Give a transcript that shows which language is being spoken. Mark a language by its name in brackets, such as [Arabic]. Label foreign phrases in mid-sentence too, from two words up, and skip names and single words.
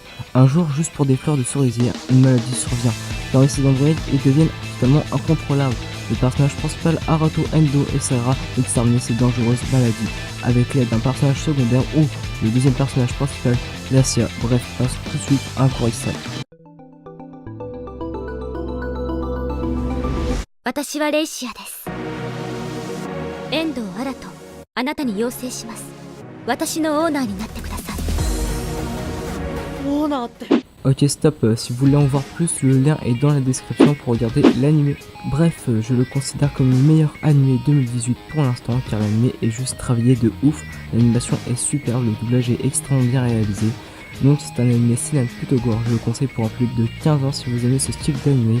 [French] Un jour, juste pour des fleurs de cerisier, une maladie survient. Parmi ces androïdes, ils deviennent totalement incontrôlables. Le personnage principal Arato Endo essaiera d'exterminer ces dangereuses maladies, avec l'aide d'un personnage secondaire ou le 2ème personnage principal, Glacia. Bref, passe tout de suite à un court extrait. [Japanese] 私はレイシアです。遠藤新とあなたに要請します。私のオーナーになってください。オーナーって。 [French] Ok stop, si vous voulez en voir plus, le lien est dans la description pour regarder l'anime. Bref, je le considère comme le meilleur anime 2018 pour l'instant, car l'anime est juste travaillé de ouf, l'animation est superbe, le doublage est extrêmement bien réalisé. Donc c'est un anime seinen plutôt gore, je le conseille pour un public de 15 ans si vous aimez ce style d'anime.